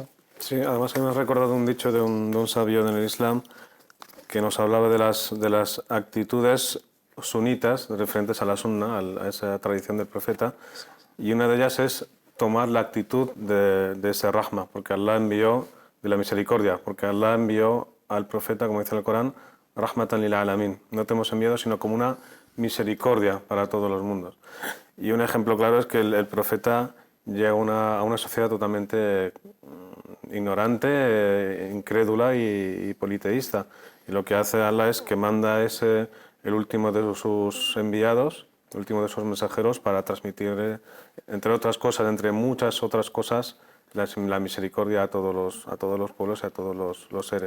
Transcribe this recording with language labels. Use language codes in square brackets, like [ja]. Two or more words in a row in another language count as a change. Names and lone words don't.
[es] Sí, además que me has recordado un dicho de un sabio en el Islam que nos hablaba de las actitudes sunitas referentes a la sunna, a esa tradición del profeta, y una de ellas es tomar la actitud de ese rahma, porque Allah envió, de la misericordia, porque Allah envió al profeta, como dice el Corán, [ar] رحمة للعالمين. [es] No te hemos enviado sino como una misericordia para todos los mundos. Y un ejemplo claro es que el profeta llega a una sociedad totalmente ignorante, incrédula y politeísta. Y lo que hace Allah es que manda el último de sus enviados, el último de sus mensajeros, para transmitir, entre otras cosas, entre muchas otras cosas, la misericordia a todos los pueblos y a todos los seres.